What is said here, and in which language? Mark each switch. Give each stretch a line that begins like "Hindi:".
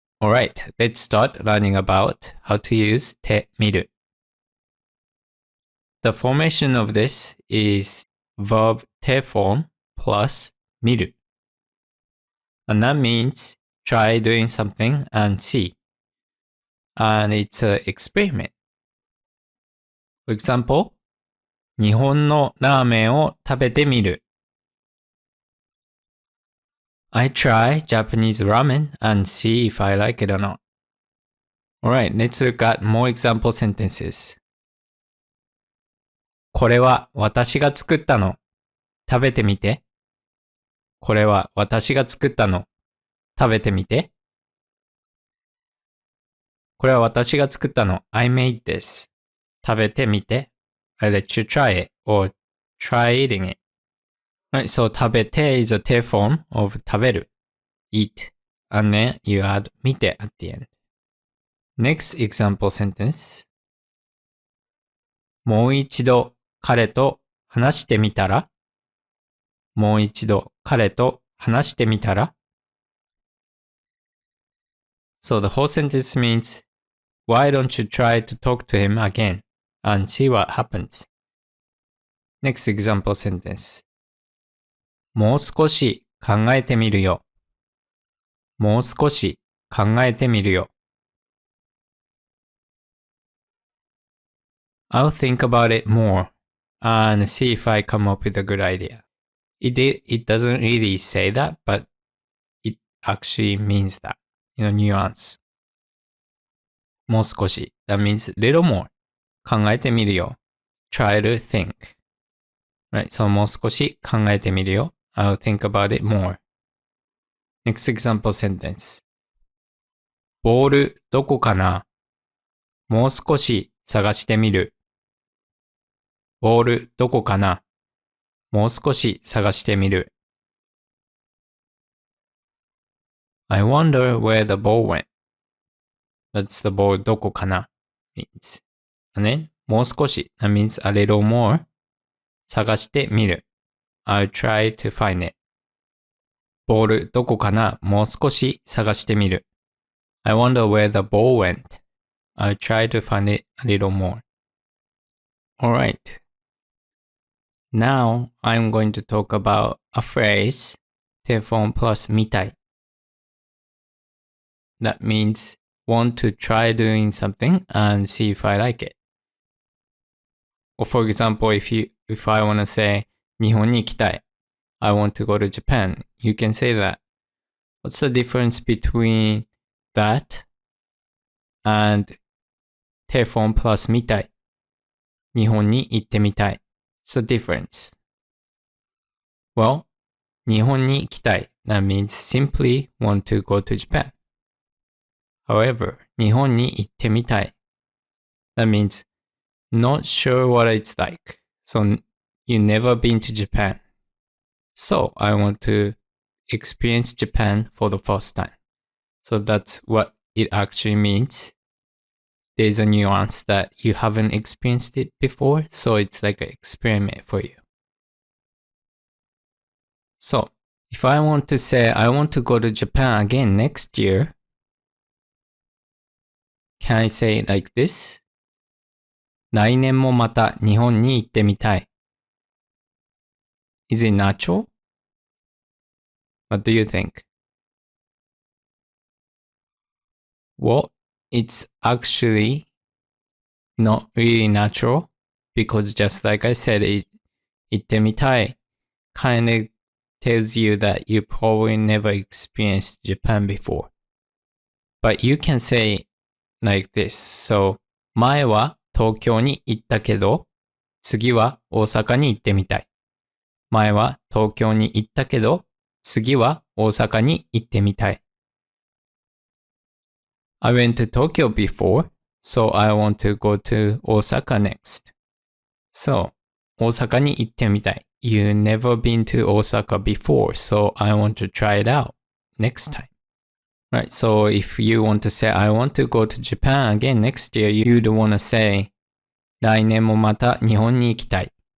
English: Alright, let's start learning about how to use てみる. The formation of this is verb て form plus 見る. And that means try doing something and see. And it's an experiment. For example,
Japanese: 日本のラーメンを食べてみる。
English: I try Japanese ramen and see if I like it or not. Alright, let's look at more example sentences.
Japanese: これは私が作ったの。食べてみて。これは私が作ったの。食べてみて。これは私が作ったの。
English: I made this.
Japanese: 食べてみて。
English: I let you try it or try eating it. Right, so 食べて is a て form of 食べる. Eat. And then you add 見て at the end. Next example sentence.
Japanese: もう一度彼と話してみたら。もう一度彼と話してみたら。
English: So the whole sentence means, why don't you try to talk to him again and see what happens? Next example sentence.
Japanese: もう少し考えてみるよ。もう少し考えてみるよ。
English: I'll think about it more and see if I come up with a good idea. It doesn't really say that, but it actually means that. Nuance. もう少し. That means little more.
Japanese: 考えてみるよ.
English: Try to think. Right, so
Japanese: もう少し考えてみるよ.
English: I'll think about it more. Next example sentence.
Japanese: ボールどこかな?もう少し探してみる. ボールどこかな?もう少し探してみる.
English: I wonder where the ball went. That's the ball どこかな means. And then もう少し that means a little more.
Japanese: 探してみる.
English: I'll try to find it.
Japanese: ボールどこかなもう少し探してみる.
English: I wonder where the ball went. I'll try to find it a little more. Alright. Now I'm going to talk about a phrase て form plus mitai. That means want to try doing something and see if I like it. Or for example, if I want to say
Japanese: 日本に行きたい.
English: I want to go to Japan. You can say that. What's the difference between that and て form plus 見たい?
Japanese: 日本に行ってみたい.
English: What's the difference?
Japanese: Well, 日本に行きたい.
English: That means simply want to go to Japan.
Japanese: However, 日本に行ってみたい.
English: That means not sure what it's like. So you've never been to Japan. So I want to experience Japan for the first time. So that's what it actually means. There's a nuance that you haven't experienced it before, so it's like an experiment for you. So if I want to say I want to go to Japan again next year, can I say it like this?
Japanese: 来年もまた日本に行ってみたい.
English: Is it natural? What do you think? Well, it's actually not really natural because just like I said, 行ってみたい kind of tells you that you probably never experienced Japan before. But you can say like this.
Japanese: So, 前は東京に行ったけど、次は大阪に行ってみたい。前は東京に行ったけど、次は大阪に行ってみたい。
English: I went to Tokyo before, so I want to go to Osaka next. So,
Japanese: 大阪に行ってみたい.
English: You've never been to Osaka before, so I want to try it out. next time. Right, so if you want to say, I want to go to Japan again next year, you'd want to say,
Japanese: 来年もまた日本に行きたい。